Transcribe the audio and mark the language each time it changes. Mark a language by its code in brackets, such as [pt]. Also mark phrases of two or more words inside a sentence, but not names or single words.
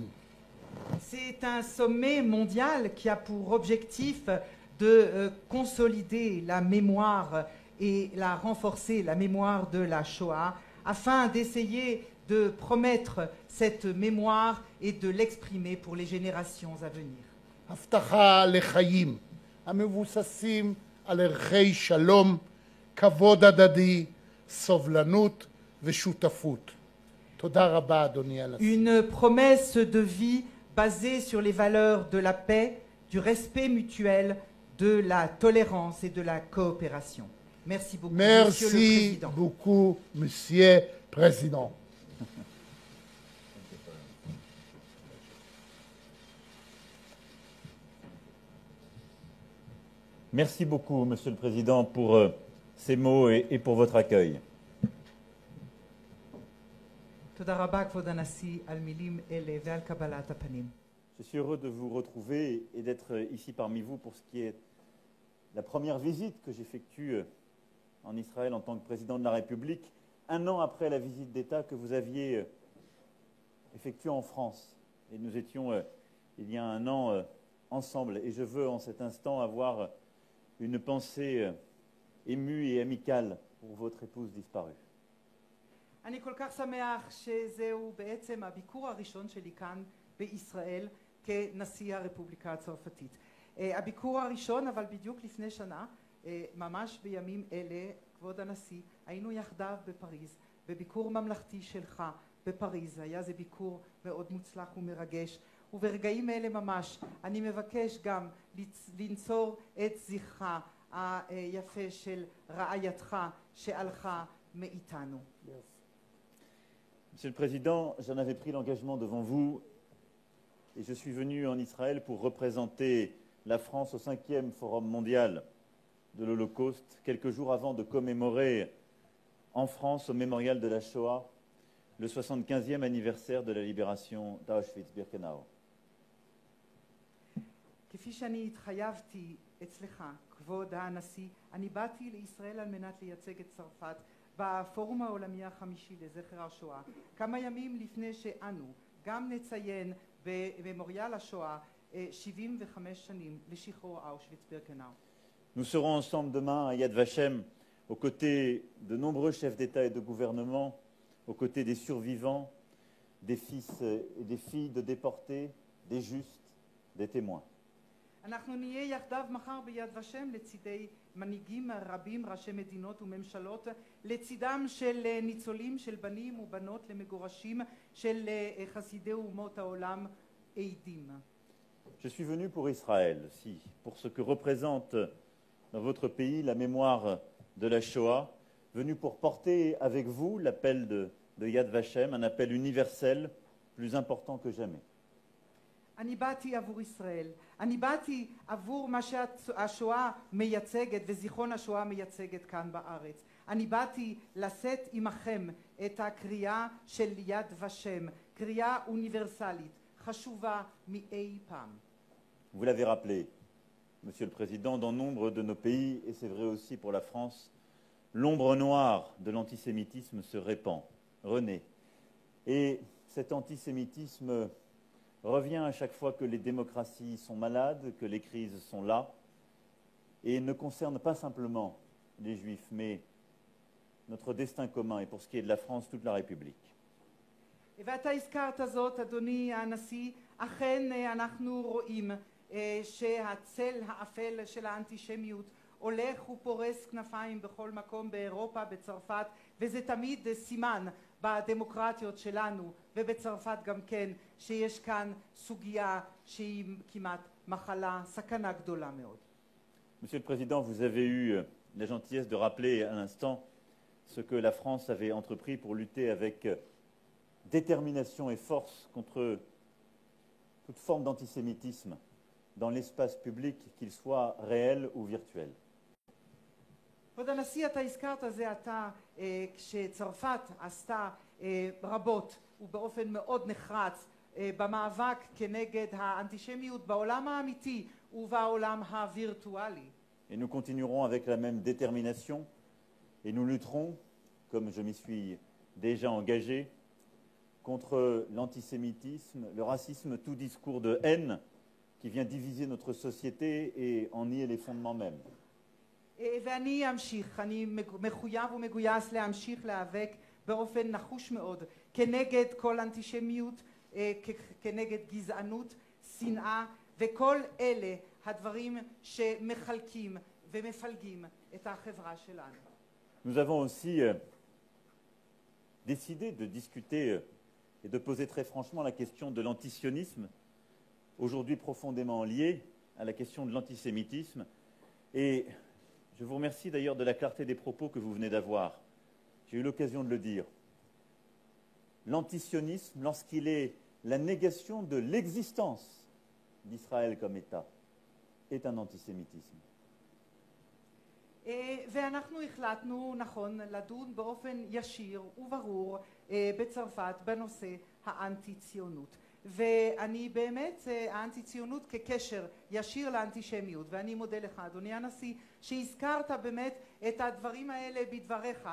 [fr] C'est un sommet mondial qui a pour objectif de consolider la mémoire et la renforcer, la mémoire de la Shoah, afin d'essayer de promettre cette mémoire et de l'exprimer pour les générations à venir. [he] הבטחה לחיים המבוססים על ערכי שלום, כבוד הדדי, סובלנות ושותפות. תודה רבה, אדוני הנשיא. [fr] Une promesse de vie basée sur les valeurs de la paix, du respect mutuel, de la tolérance et de la coopération. Merci beaucoup, Monsieur le Merci Président. beaucoup, Monsieur Président. Merci beaucoup, Monsieur le Président, pour ces mots et pour votre accueil. [he] תודה רבה, כבוד הנשיא, על מילים אלה ועל קבלת הפנים. [fr] Je suis heureux de vous retrouver et d'être ici parmi vous pour ce qui est la première visite que j'effectue en Israël en tant que président de la République, un an après la visite d'État que vous aviez effectuée en France. Et nous étions, il y a un an, ensemble. Et je veux en cet instant avoir une pensée émue et amicale pour votre épouse disparue. [he] אני כל כך שמח שזהו בעצם הביקור הראשון שלי כאן בישראל כנשיא הרפובליקה הצרפתית. הביקור הראשון, אבל בדיוק לפני שנה, ממש בימים אלה, כבוד הנשיא, היינו יחדיו בפריז, בביקור ממלכתי שלך בפריז. היה זה ביקור מאוד מוצלח ומרגש, וברגעים אלה ממש אני מבקש גם לנצור את זכרה היפה של רעייתך שהלכה מאיתנו. [fr] Monsieur le Président, j'en avais pris l'engagement devant vous et je suis venu en Israël pour représenter la France au 5e Forum mondial de l'Holocauste, quelques jours avant de commémorer en France, au mémorial de la Shoah, le 75e anniversaire de la libération d'Auschwitz-Birkenau. [he] כפי שאני התחייבתי אצלך, כבוד הנשיא, אני באתי לישראל על מנת לייצג את צרפת בפורום העולמי החמישי לזכר השואה, כמה ימים לפני שאנו גם נציין בממוריאל השואה 75 שנים לשחרור אושוויץ-בירקנאו. [fr] Nous serons ensemble demain à Yad Vashem, aux côtés de nombreux chefs d'État et de gouvernement, aux côtés des survivants, des fils et des filles de déportés, des justes, des témoins. [he] אנחנו נהיה יחדיו מחר ביד ושם לצידי מנהיגים רבים, ראשי מדינות וממשלות, לצידם של ניצולים, של בנים ובנות למגורשים, של חסידי אומות העולם, עדים. [fr] Je suis venu pour Israël aussi, pour ce que représente dans votre pays la mémoire de la Shoah, venu pour porter avec vous l'appel de Yad Vashem, un appel universel plus important que jamais. [he] אני באתי עבור ישראל, אני באתי עבור מה שהשואה מייצגת וזיכרון השואה מייצגת כאן בארץ. אני באתי לשאת עמכם את הקריאה של יד ושם, קריאה אוניברסלית, חשובה מאי פעם. [fr] Vous l'avez rappelé, Monsieur le Président, dans nombre de nos pays, et c'est vrai aussi pour la France, l'ombre noire de l'antisémitisme se répand, renaît. Et cet antisémitisme revient à chaque fois que les démocraties sont malades, que les crises sont là, et ne concerne pas simplement les Juifs, mais notre destin commun, et pour ce qui est de la France, toute la République. [he] ואתה הזכרת זאת, אדוני הנשיא, אכן אנחנו רואים שהצל האפל של האנטישמיות הולך ופורס כנפיים בכל מקום באירופה, בצרפת, וזה תמיד סימן בדמוקרטיות שלנו ובצרפת גם כן שיש כאן סוגיה שהיא כמעט מחלה, סכנה גדולה מאוד. [fr] Monsieur le Président, vous avez eu la gentillesse de rappeler à l'instant ce que la France avait entrepris pour lutter avec détermination et force contre toute forme d'antisémitisme dans l'espace public, qu'il soit réel ou virtuel. [he] כבוד הנשיא, אתה הזכרת זה עתה כשצרפת עשתה רבות ובאופן מאוד נחרץ במאבק כנגד האנטישמיות בעולם האמיתי ובעולם הווירטואלי. [fr] Et nous continuerons avec la même détermination et nous lutterons, comme je m'y suis déjà engagé, contre l'antisémitisme, le racisme, tout discours de haine qui vient diviser notre société et en nier les fondements mêmes. [he] ואני אמשיך, אני מחויב ומגויס להמשיך להיאבק באופן נחוש מאוד כנגד כל אנטישמיות, כנגד גזענות, שנאה וכל אלה הדברים שמחלקים ומפלגים את החברה שלנו. [fr] Nous avons aussi décidé de discuter et de poser très franchement la question de l'antisionisme, aujourd'hui profondément liée à la question de l'antisémitisme. Et je vous remercie d'ailleurs de la clarté des propos que vous venez d'avoir. J'ai eu l'occasion de le dire. L'antisionisme, lorsqu'il est la négation de l'existence d'Israël comme État, est un antisémitisme. [he] ואנחנו החלטנו, נכון, לדון באופן ישיר וברור בצרפת בנושא האנטי-ציונות. ואני באמת, האנטי-ציונות כקשר ישיר לאנטישמיות. ואני מודה לך, אדוני הנשיא, שהזכרת באמת את הדברים האלה בדבריך.